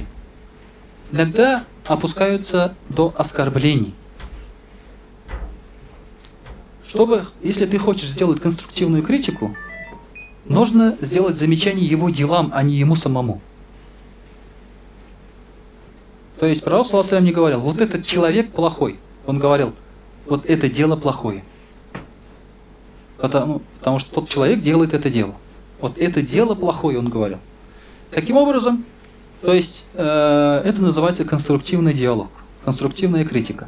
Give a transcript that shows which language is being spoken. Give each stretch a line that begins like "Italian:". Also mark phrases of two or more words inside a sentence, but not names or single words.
Russian: Иногда опускаются до оскорблений. Если ты хочешь сделать конструктивную критику, нужно сделать замечание его делам, а не ему самому. То есть пророк
Arabic: صلى الله عليه وسلم
Russian: не говорил, вот этот человек плохой. Он говорил, вот это дело плохое. Потому что тот человек делает это дело. Вот это дело плохое, он говорил. Каким образом? То есть это называется конструктивный диалог, конструктивная критика.